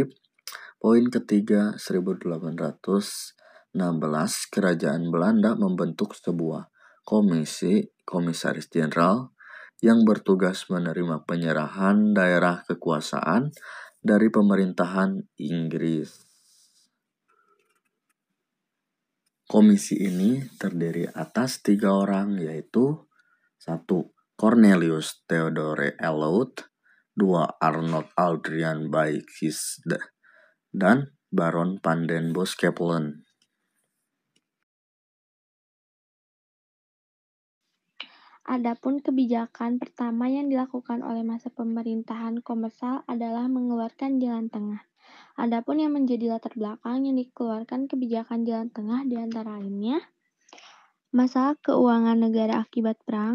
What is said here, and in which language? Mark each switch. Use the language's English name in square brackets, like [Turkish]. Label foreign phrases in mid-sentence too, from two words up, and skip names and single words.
[Indonesian] Poin ketiga, 1816, kerajaan Belanda membentuk sebuah komisaris jenderal yang bertugas menerima penyerahan daerah kekuasaan dari pemerintahan Inggris. Komisi ini terdiri atas 3 orang, yaitu 1. Cornelius Theodore Elliot, 2. Arnold Adrian Baikis, dan Baron van den Bosch-Kempelen. Adapun kebijakan pertama yang dilakukan oleh masa pemerintahan Komersal adalah mengeluarkan jalan tengah. Adapun yang menjadi latar belakang yang dikeluarkan kebijakan jalan tengah di antara lainnya, masalah keuangan negara akibat perang.